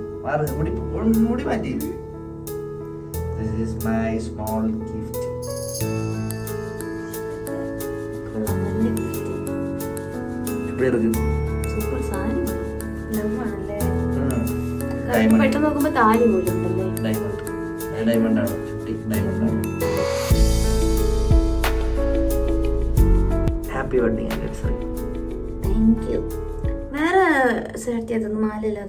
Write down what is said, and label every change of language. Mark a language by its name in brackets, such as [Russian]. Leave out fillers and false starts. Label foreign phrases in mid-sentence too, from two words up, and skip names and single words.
[Malayalam] മുടി മാറ്റി. [English] This is my small gift. [Tamil] எப்படி இருக்கு? [Malayalam] സൂപ്പർ സാരി ലവ് ആണല്ലേ. ഡയമണ്ട് പെട്ടെന്ന് നോക്കുമ്പോ താലി പോലും ഉണ്ടല്ലേ. ഡയമണ്ട് ആണ്, ചുട്ടി ഡയമണ്ട് ആണ്. [English] happy wedding anniversary. thank you. [Malayalam] വേറെ സെലക്ട് ചെയ്തത് മാലയില്ലത്.